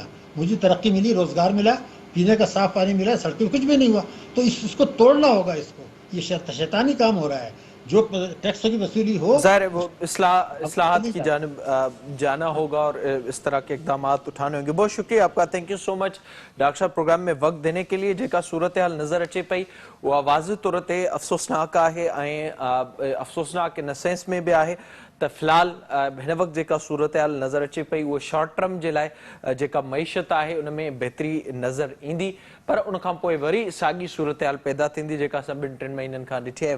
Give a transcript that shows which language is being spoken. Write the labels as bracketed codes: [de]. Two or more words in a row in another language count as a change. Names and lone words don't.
[ur] مجھے ترقی ملی روزگار ملا پینے کا صاف پانی ملا سڑکیں کچھ بھی نہیں ہوا. تو اس کو توڑنا ہوگا. اس کو یہ شیطانی کام ہو رہا ہے. جو ٹیکسوں کی وصولی ہو ظاہر ہے وہ اصلاحات کی جانب جانا ہوگا اور اس طرح کے اقدامات اٹھانے ہوں گے. بہت شکریہ آپ کا. [en] thank you so much [ur] ڈاکٹر صاحب پروگرام میں وقت دینے کے لیے. [sd] जेका सूरत-हाल नज़र अचे पई उहा वाज़िह तौर ते अफ़सोसनाक आहे ऐं अफ़सोसनाक इन सेंस में बि आहे त फ़िलहाल हिन वक़्तु जेका सूरत-हाल नज़र अचे पई उहा [en] short term [sd] जे लाइ जेका मईशत आहे उन में बहितरी नज़र ईंदी पर उन खां पोइ वरी साॻी सूरत-हाल पैदा थींदी जेका असां 2-3 महीननि खां ॾिठी आहे.